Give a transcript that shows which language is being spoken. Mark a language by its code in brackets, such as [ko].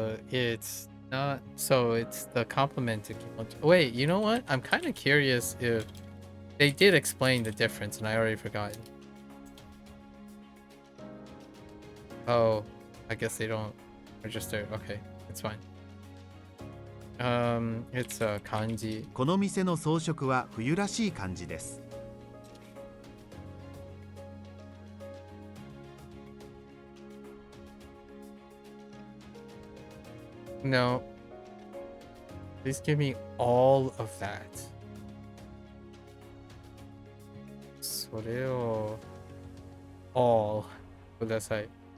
[en] It's not, so it's the complement to kimochi. Wait, you know what? I'm kind of curious if they did explain the difference and I already forgot. Oh, I guess they don't register. Okay, it's fine. It's a kanji. [ja] この店の装飾は冬らしい感じです。 [en] No. Please give me all of that. [ja] それを all ください。